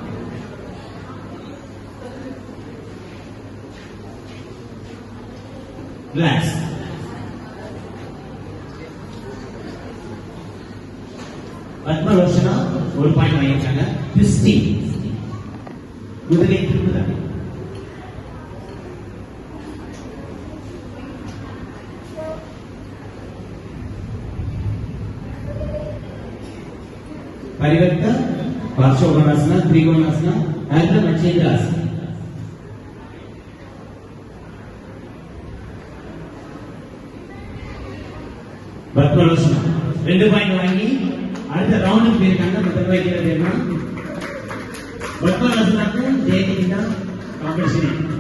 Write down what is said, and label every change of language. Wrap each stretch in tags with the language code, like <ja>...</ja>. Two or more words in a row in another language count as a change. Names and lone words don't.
<ta>ரிலாக்ஸ். பத்மலோச்சனா ஒரு பாயிண்ட் வாங்கிட்டாங்க. ட்விஸ்டிங், குதிரை திரும்புதல்.</ta> <sa>परिवर्त, पार्श्वकोणासना, त्रिकोणासना, अर्ध मच्छेन्द्रासना.</sa> <ta>பத்மலோச்சனா 2 பாயிண்ட் வாங்கி அடுத்த ரவுண்டுக்கு போயிருக்காங்க. முதல் வைக்கிறது என்ன? பத்மலோச்சனாக்கும் ஜெயதிக்கு தான் காம்படிஷன்.</ta>